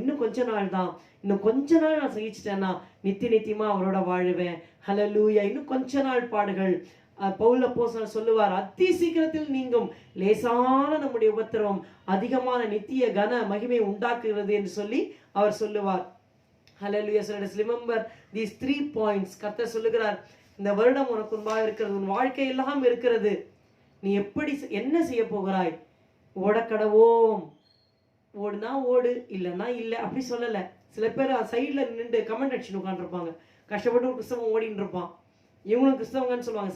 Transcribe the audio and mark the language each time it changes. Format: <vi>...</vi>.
<ta>இன்னும் கொஞ்ச நாள் தான், இன்னும் கொஞ்ச நாள் நான் சகிச்சிட்டேன்னா நித்தியமா அவரோட வாழுவேன். ஹல்லேலூயா. இன்னும் கொஞ்ச நாள் பாடுகள். பவுல் அப்போஸ்தலன் சொல்லுவார், அதி சீக்கிரத்தில் நீங்கும் லேசான நம்முடைய உபத்திரவம் அதிகமான நித்திய கன மகிமை உண்டாக்குகிறது என்று சொல்லி அவர் சொல்லுவார். ஹல்லேலூயா.</ta> <en>So let us remember these 3 points.</en> <ta>கர்த்தர் சொல்லுகிறார், இந்த வருடம் உனக்கு முன்பாக இருக்கிறது, உன் வாழ்க்கை எல்லாம் இருக்கிறது, நீ எப்படி என்ன செய்ய போகிறாய்? ஓடக்கடவோம். ஓடுனா ஓடு, இல்லைன்னா இல்லை அப்படி சொல்லலை. சில பேர் சைடில் நின்று கமெண்ட் அடிச்சுன்னு உட்காந்துருப்பாங்க. கஷ்டப்பட்டு ஒரு கிறிஸ்தவன் ஓடின்னு இருப்பான், இவங்களும் கிறிஸ்தவங்கன்னு சொல்லுவாங்க.</ta>